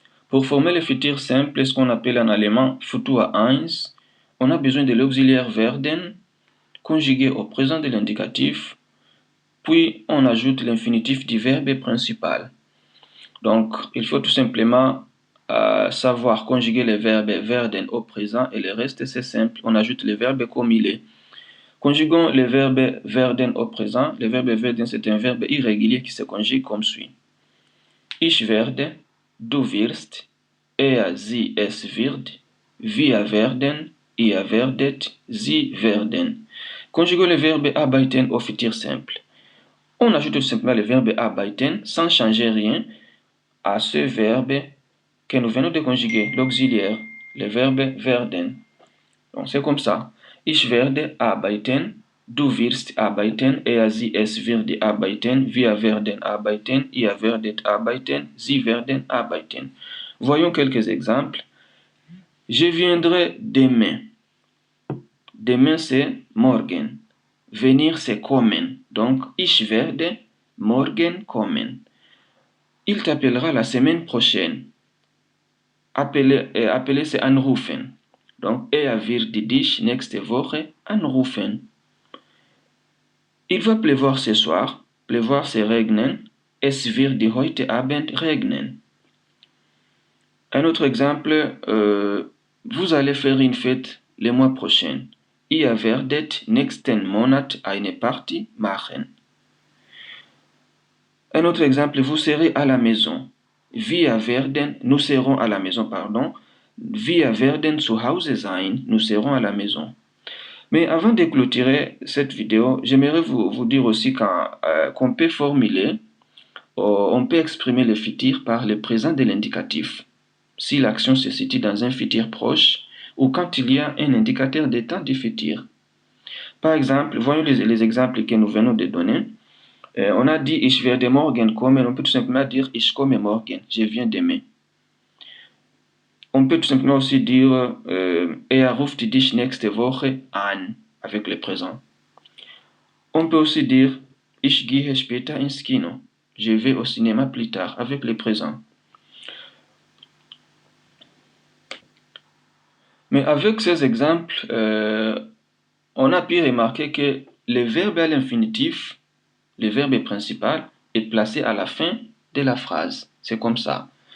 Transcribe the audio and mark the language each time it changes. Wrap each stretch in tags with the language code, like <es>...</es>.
<fr>Pour former le futur simple, ce qu'on appelle en allemand Futur 1, on a besoin de l'auxiliaire werden conjugué au présent de l'indicatif, puis on ajoute l'infinitif du verbe principal. Donc, il faut tout simplement savoir conjuguer les verbes werden au présent et le reste c'est simple, on ajoute les verbes comme il est. Conjuguons le verbe werden au présent. Le verbe werden, c'est un verbe irrégulier qui se conjugue comme suit.</fr> <de>Ich werde, du wirst, sie, es wird, wir werden, ihr werdet, sie werden.</de> <fr>Conjuguons le verbe arbeiten au futur simple. On ajoute tout simplement le verbe arbeiten sans changer rien à ce verbe que nous venons de conjuguer, l'auxiliaire, le verbe werden. Donc c'est comme ça.</fr> <de>Ich werde arbeiten, du wirst arbeiten, sie, es wird arbeiten, wir werden arbeiten, ihr werdet arbeiten, sie werden arbeiten.</de> <fr>Voyons quelques exemples. Je viendrai demain. Demain c'est morgen. Venir c'est kommen.</fr> <de>Donc ich werde morgen kommen.</de> <fr>Il t'appellera la semaine prochaine. Appeler c'est anrufen.</fr> <de>Donc, wird dich nächste Woche anrufen.</de> <fr>Il va pleuvoir ce soir. Pleuvoir, c'est regnen.</fr> <de>Es wird heute Abend regnen.</de> <fr>Un autre exemple, vous allez faire une fête le mois prochain.</fr> <de>Ihr werdet nächsten Monat eine Party machen.</de> <fr>Un autre exemple, vous serez à la maison.</fr> <de>Wir werden,</de> <fr>nous serons à la maison, pardon.</fr> <de>Wir werden zu Hause sein,</de> <fr>nous serons à la maison. Mais avant de clôturer cette vidéo, j'aimerais vous dire aussi qu'on peut formuler, on peut exprimer le futur par le présent de l'indicatif. Si l'action se situe dans un futur proche ou quand il y a un indicateur de temps du futur. Par exemple, voyons les exemples que nous venons de donner. On a dit</fr> <de>ich werde morgen kommen,</de> <fr>on peut tout simplement dire</fr> <de>ich komme morgen,</de> <fr>je viens demain. On peut tout simplement aussi dire</fr> <de>ruft dich nächste Woche an</de> <fr>avec le présent. On peut aussi dire</fr> <de>ich gehe später ins Kino.</de> <fr>Je vais au cinéma plus tard avec le présent. Mais avec ces exemples, on a pu remarquer que le verbe à l'infinitif, le verbe principal, est placé à la fin de la phrase. C'est comme ça.</fr>